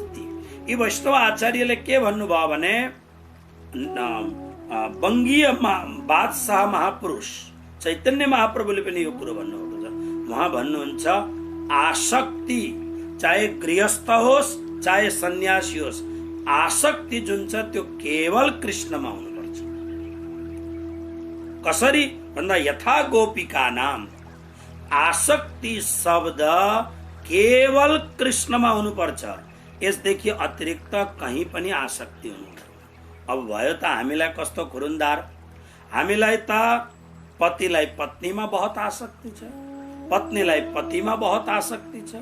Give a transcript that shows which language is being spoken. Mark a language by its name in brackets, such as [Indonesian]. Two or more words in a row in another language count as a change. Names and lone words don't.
[Nepali] ती यी वैष्णव आचार्यले के भन्नुभयो भने, बङ्गीय बादशाह महापुरुष चैतन्य महाप्रभुले पनि यो कुरो भन्नुभएको छ। उहाँ भन्नुहुन्छ, आसक्ति चाहे गृहस्थ होस् चाहे सन्यासी होस्, आसक्ति जुन छ त्यो केवल कृष्णमा हुनुपर्छ। कसरी भन्दा, [Sanskrit] यथा गोपिका नाम, [Nepali] आसक्ति शब्द केवल कृष्णमा हुनुपर्छ। यसदेखि अतिरिक्त कहीँ पनि आसक्ति हुनु। अब भयो त हामीलाई कस्तो खुरुन्दार, हामीलाई त पतिलाई पत्नीमा बहुत आसक्ति छ, पत्नीलाई पतिमा बहुत आसक्ति छ।